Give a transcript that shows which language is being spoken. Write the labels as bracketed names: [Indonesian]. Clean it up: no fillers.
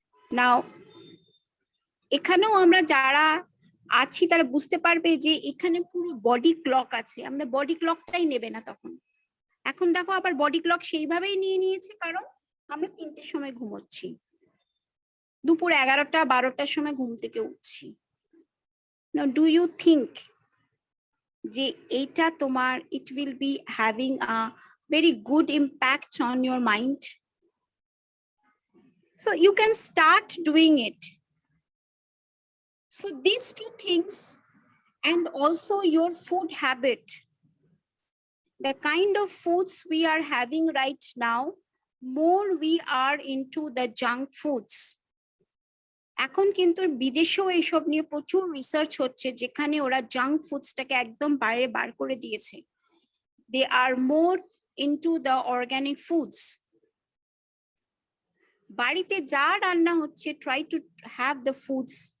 [Bangla] নাও এখানেও আমরা যারা আছি তারা বুঝতে পারবে যে এখানে পুরো বডি ক্লক আছে, আমাদের বডি ক্লকটাই নেবে না তখন। এখন দেখো আবার বডি ক্লক সেইভাবেই নিয়ে নিয়েছে, কারণ আমরা 3টের সময় ঘুমোচ্ছি, দুপুর 11টা, 12টার সময় ঘুম থেকে উঠছি। [English] Now, do you think [Bangla] যে এইটা তোমার [English] it will be having a very good impact on your mind? So you can start doing it. So these two things, and also your food habit, the kind of foods we are having right now, more we are into the junk foods. [Bangla] এখন কিন্তু বিদেশেও এইসব নিয়ে প্রচুর research হচ্ছে, যেখানে ওরা junk ফুডসটাকে একদম বাইরে বার করে দিয়েছে। [English] They are more into the organic foods. [Bangla] বাড়িতে যা রান্না হচ্ছে, [English] Try to have the foods.